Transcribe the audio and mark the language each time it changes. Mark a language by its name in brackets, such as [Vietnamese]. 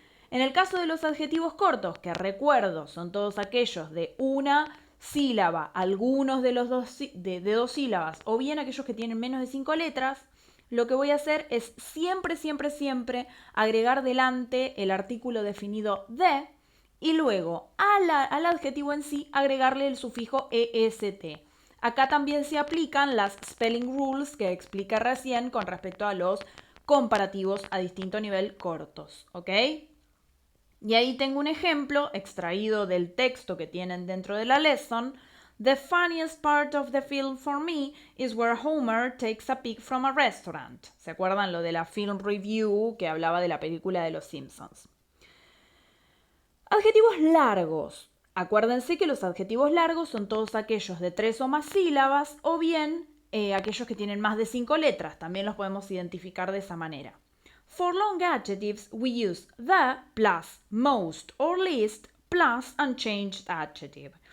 [Spanish] En el caso de los adjetivos cortos, que recuerdo son todos aquellos de una sílaba, algunos de los de dos sílabas, o bien aquellos que tienen menos de 5 letras, lo que voy a hacer es siempre agregar delante el artículo definido de y luego al adjetivo en sí agregarle el sufijo est. Acá también se aplican las [English] spelling rules [Spanish] que expliqué recién con respecto a los comparativos a distinto nivel cortos, ¿ok? Y ahí tengo un ejemplo extraído del texto que tienen dentro de la lesson. [English] The funniest part of the film for me is where Homer takes a peek from a restaurant. [Spanish] ¿Se acuerdan lo de la film review que hablaba de la película de los Simpsons? Adjetivos largos. Acuérdense que los adjetivos largos son todos aquellos de 3 o más sílabas o bien aquellos que tienen más de 5 letras. También los podemos identificar de esa manera. [English] For long adjectives, we use the plus most or least plus unchanged adjective.